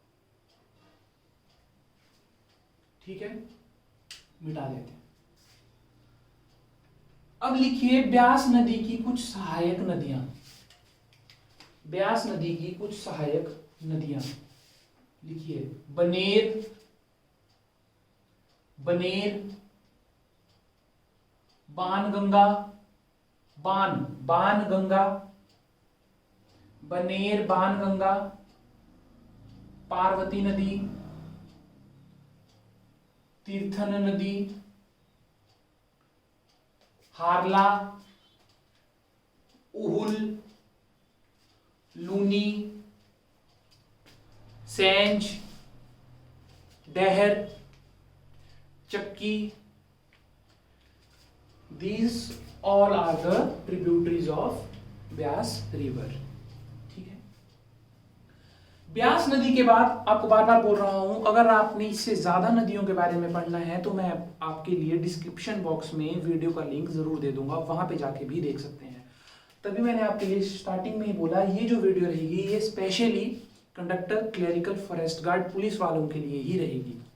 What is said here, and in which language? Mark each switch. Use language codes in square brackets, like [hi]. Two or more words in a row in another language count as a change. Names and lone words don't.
[hi] ठीक है, मिटा देते हैं। अब लिखिए ब्यास नदी की कुछ सहायक नदियां। ब्यास नदी की कुछ सहायक नदियां लिखिए, बनेर, बनेर, बाणगंगा, बाणगंगा, बनेर, बाणगंगा, पार्वती नदी, तीर्थन नदी, हारला, उहुल, लूनी, सेंज, डहर, चक्की। [en] These all are the tributaries of Beas river. [hi] ठीक है, ब्यास नदी के बाद आपको बार बार बोल रहा हूं, अगर आपने इससे ज्यादा नदियों के बारे में पढ़ना है तो मैं आपके लिए [en] description box [hi] में वीडियो का लिंक जरूर दे दूंगा, वहां पे जाके भी देख सकते हैं। तभी मैंने आपके लिए स्टार्टिंग में ही बोला ये जो वीडियो रहेगी ये स्पेशली कंडक्टर, क्लेरिकल, [en] forest guard, [hi] पुलिस वालों के लिए ही रहेगी।